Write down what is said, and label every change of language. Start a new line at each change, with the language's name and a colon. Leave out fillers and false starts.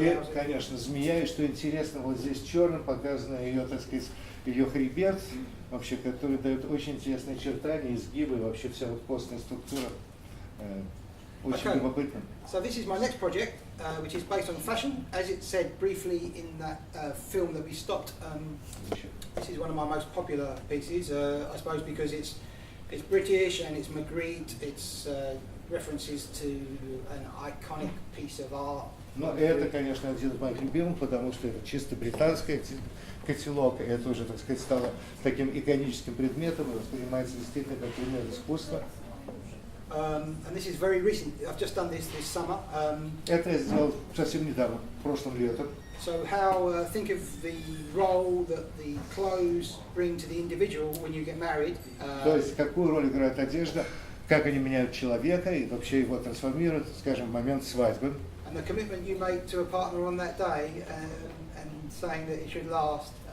Russian: и, конечно, змея, и что интересно, вот здесь черным показано ее, так сказать, ее хребет, вообще, который дает очень интересные очертания, изгибы, вообще вся вот костная структура очень любопытна.
English: So this is my next project, which is based on fashion. As it said briefly in that film that we stopped, this is one of my most popular pieces, I suppose because it's British and it's Magritte, it's references to an iconic piece of art.
Russian: Но это, конечно, один из моих любимых, потому что это чисто британский котелок, и это уже, так сказать, стало таким иконическим предметом и воспринимается действительно как предмет искусства.
English: And this is very recent. I've just done this summer.
Russian: Это я сделал совсем недавно, прошлым летом.
English: So how think of the role that the clothes bring to the individual when you get married.
Russian: То есть какую роль играет одежда, как они меняют человека и вообще его трансформируют, скажем, в момент свадьбы.
English: And the commitment you make to a partner on that day and saying that it should last.